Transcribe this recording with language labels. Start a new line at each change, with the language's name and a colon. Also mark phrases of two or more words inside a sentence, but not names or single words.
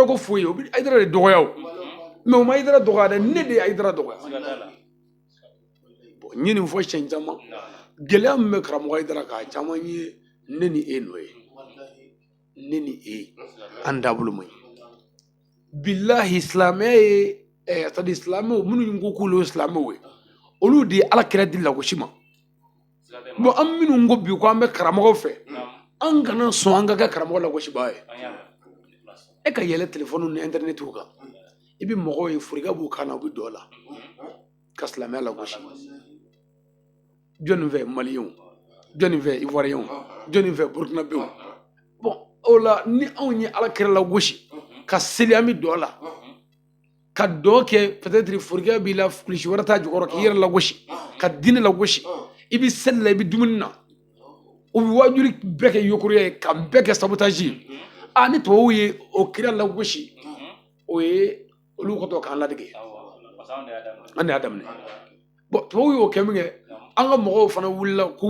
Bambara: ko foyi o bɛ Hayidara de dɔgɔya o mais o ma Hayidara dɔgɔya dɛ ne de ye Hayidara dɔgɔya bon n ye nin fɔ siɲɛ caman gɛlɛya min bɛ karamɔgɔ Hayidara kan a caman ye ne ni e nɔ ye ne ni e an taabolo man ɲi bilahi silamɛya ye
French: c'est-à-dire
Bambara: silamɛw minnu ko k'olu ye silamɛw ye olu de ye ala kira di lagosi ma bon an minnu ko bi ko an bɛ karamɔgɔw fɛ an kana sɔn an ka kɛ karamɔgɔ lagosibaga ye e ka yɛlɛ telefɔni ni internetiw kan i bɛ mɔgɔw ye furiga b'u kan na u bɛ don o la ka silamɛya lagosi jɔnni fɛ maliyɛnw jɔnni fɛ ivoiriyɛnw jɔnni fɛ burukinabew bon o la ni anw ye ala kira lagosi ka seli an bɛ don o la ka dɔ kɛ peut-être furiga b'i la kulisi wɛrɛ t'a jukɔrɔ k'i yɛrɛ lagosi ka diinɛ lagosi i bɛ seli la i bɛ dumuni na u bɛ wajuli bɛɛ kɛ yokoroya ye ka bɛɛ kɛ sabotage ye ni tubabuw ye o kira lagosi o ye olu ka to k'an ladege an de y'a daminɛ bon tubabuw y'o kɛ min kɛ an ka mɔgɔw fana wulila k'u